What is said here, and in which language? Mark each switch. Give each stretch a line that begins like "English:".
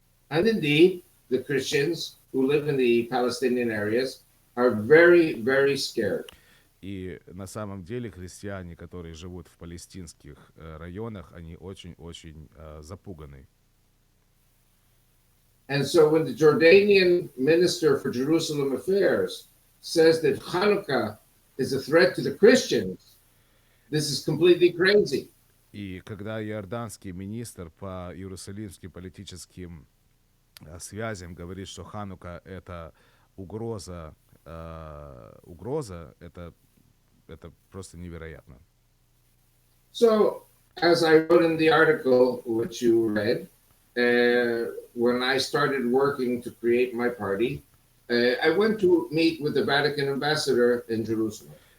English: And indeed, the Christians who live in the Palestinian areas are very, very scared.
Russian: И на самом деле христиане, которые живут в палестинских районах, они очень-очень запуганы.
English: And so when the Jordanian Minister for Jerusalem Affairs says that Hanukkah is a threat to the Christians, this is completely crazy.
Russian: И когда иорданский министр по иерусалимским политическим связям говорит, что Ханука это угроза, это просто невероятно.
English: So, as I wrote in the article which you read, when I started working to create my party, I went to meet with the Vatican ambassador in Jerusalem.